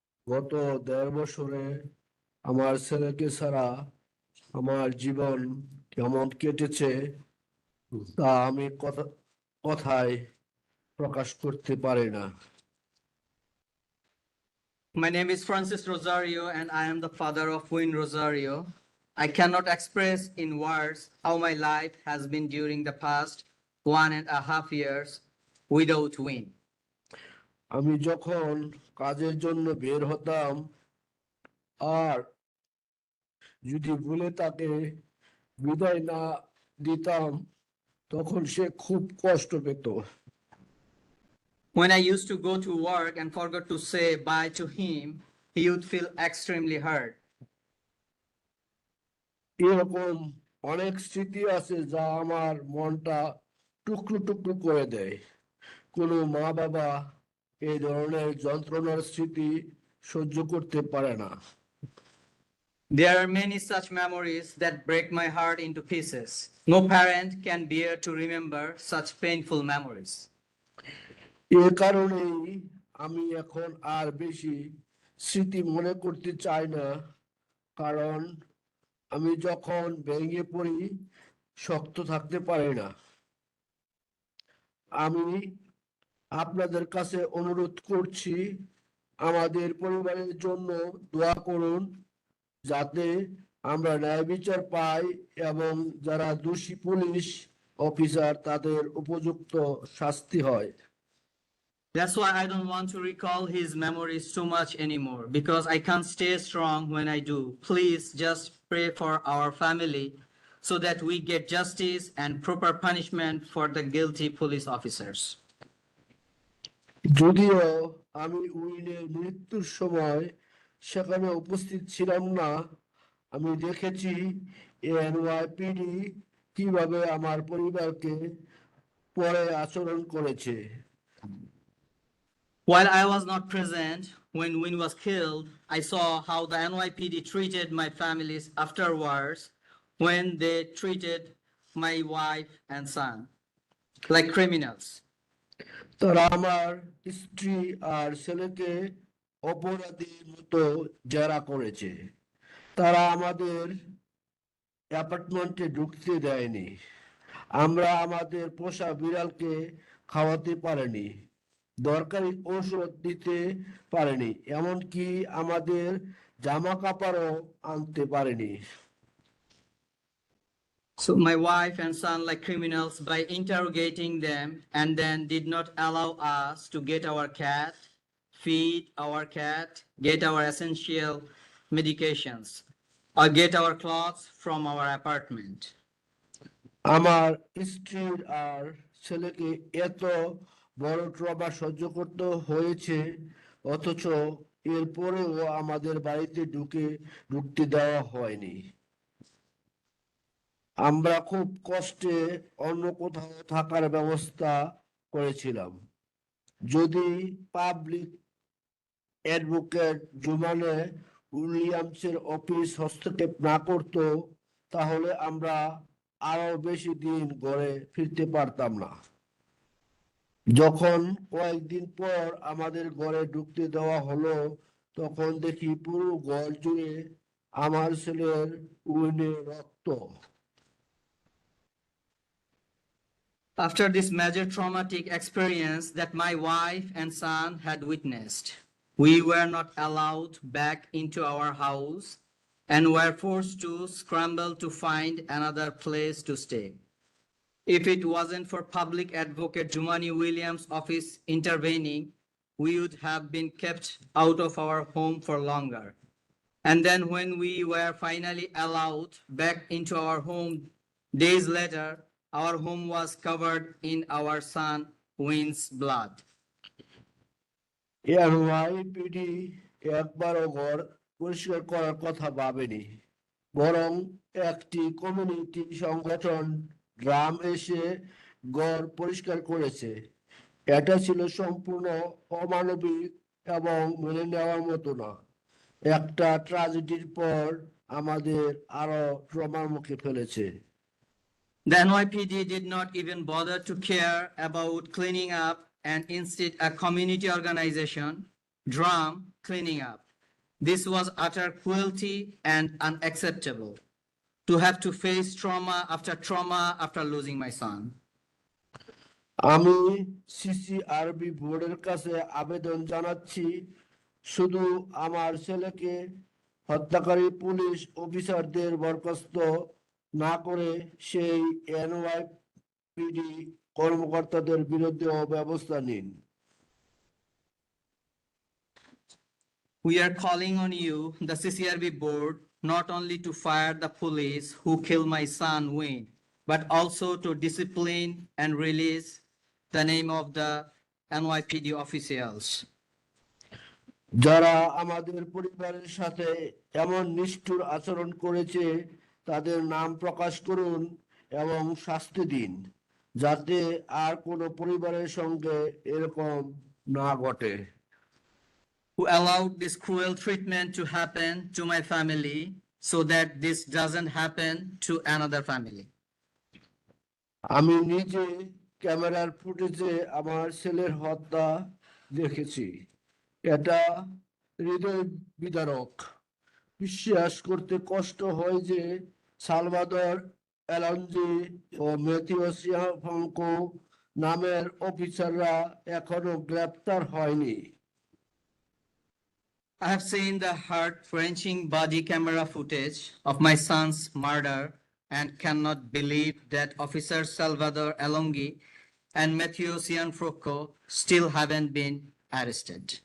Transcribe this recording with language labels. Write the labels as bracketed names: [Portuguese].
[Bangla] গত ১.৫ বছরে আমার ছেলেকে ছাড়া আমার জীবন কেমন কেটেছে তা আমি কথায় প্রকাশ করতে পারি না। [English] My name is Francis Rosario, and I am the father of Win Rosario. I cannot express in words how my life has been during the past 1.5 years without Win. [Bangla] আমি যখন কাজের জন্য বের হতাম আর যদি ভুলে তাকে বিদায় না দিতাম তখন সে খুব কষ্ট পেত। [English] When I used to go to work and forgot to say bye to him, he would feel extremely hurt. [Bangla] এরকম অনেক স্মৃতি আছে যা আমার মনটা টুকরো টুকরো করে দেয়। কোনো মা বাবা এই ধরনের যন্ত্রণার স্মৃতি সহ্য করতে পারে না। [English] There are many such memories that break my heart into pieces. No parent can bear to remember such painful memories. [Bangla] এ কারণেই আমি এখন আর বেশি স্মৃতি মনে করতে চাই না, কারণ আমি যখন ভেঙে পড়ি শক্ত থাকতে পারি না। আমি আপনাদের কাছে অনুরোধ করছি আমাদের পরিবারের জন্য দোয়া করুন যাতে আমরা ন্যায় বিচার পাই এবং যারা দোষী পুলিশ অফিসার তাদের উপযুক্ত শাস্তি হয়। [English] That's why I don't want to recall his memories too much anymore, because I can't stay strong when I do. Please just pray for our family so that we get justice and proper punishment for the guilty police officers. [Bangla] যদিও আমি উইনের মৃত্যুর সময় সেখানে উপস্থিত ছিলাম না, আমি দেখেছি এনওয়াইপিডি কিভাবে আমার পরিবারকে পরে আচরণ করেছে। [English] While I was not present when Win was killed, I saw how the NYPD treated my families afterwards when they treated my wife and son like criminals. [Bangla] তারা আমার স্ত্রী আর ছেলেকে অপরাধীর মতো জেরা করেছে। তারা আমাদের অ্যাপার্টমেন্টে ঢুকতে দেয়নি। আমরা আমাদের পোষা বিড়ালকে খাওয়াতে পারিনি, দরকারি ঔষধ দিতে পারিনি, এমনকি আমাদের জামা কাপড়ও আনতে পারিনি। [English] So my wife and son like criminals by interrogating them and then did not allow us to get our cat, feed our cat, get our essential medications, or get our clothes from our apartment. [Bangla] আমার স্ত্রীর আর ছেলেকে এত বড় trauma সহ্য করতে হয়েছে, অথচ এরপরেও আমাদের বাড়িতে ঢুকতে দেওয়া হয়নি। আমরা খুব কষ্টে অন্য কোথাও থাকার ব্যবস্থা করেছিলাম। যদি পাবলিক অ্যাডভোকেট জুমানে উইলিয়ামসের অফিস হস্তক্ষেপ না করত, তাহলে আমরা আরো বেশি দিন ঘরে ফিরতে পারতাম না। যখন কয়েকদিন পর আমাদের ঘরে ঢুকতে দেওয়া হলো, তখন দেখি পুরো ঘর জুড়ে আমার ছেলের উইনের রক্ত। [English] After this major traumatic experience that my wife and son had witnessed, we were not allowed back into our house and were forced to scramble to find another place to stay. If it wasn't for Public Advocate Jumani Williams' office intervening, we would have been kept out of our home for longer. And then when we were finally allowed back into our home days later, our home was covered in our son Win's blood. [Bangla] NYPD একবারও ঘর পরিষ্কার করার কথা ভাবেনি, বরং একটি community সংগঠন drum এসে ঘর পরিষ্কার করেছে। এটা ছিল সম্পূর্ণ অমানবিক এবং মেনে নেওয়ার মতো না। একটা ট্র্যাজেডির পর আমাদের আরো ট্রমার মুখে ফেলেছে। [English] The NYPD did not even bother to care about cleaning up, and instead a community organization, DRUM, cleaning up. This was utter cruelty and unacceptable. To have to face trauma after losing my son. [Bangla] আমি CCRB বোর্ডের কাছে আবেদন জানাচ্ছি, শুধু আমার ছেলেকে হত্যাকারী police অফিসারদের বরখাস্ত না করে সেই NYPD কর্মকর্তাদের বিরুদ্ধেও ব্যবস্থা নিন। [English] We are calling on you, the CCRB board, not only to fire the police who killed my son Wayne, but also to discipline and release the name of the NYPD officials. [Bangla] যারা আমাদের পরিবারের সাথে এমন নিষ্ঠুর আচরণ করেছে, তাদের নাম প্রকাশ করুন এবং শাস্তি দিন, যাতে আর কোনো পরিবারের সঙ্গে এরকম না ঘটে। [English] Who allowed this cruel treatment to happen to my family so that this doesn't happen to another family. [Bangla] আমি নিজে ক্যামেরার ফুটেজে আমার ছেলের হত্যা দেখেছি। এটা হৃদয় বিদারক। বিশ্বাস করতে কষ্ট হয় যে সালভাদর অ্যালঞ্জি ও ম্যাথিউ সিয়াফাঙ্কো নামের অফিসাররা এখনো গ্রেপ্তার হয়নি। [English] I have seen the heart-wrenching body camera footage of my son's murder and cannot believe that Officer Salvador Alongi and Matthew Cianfrocco still haven't been arrested.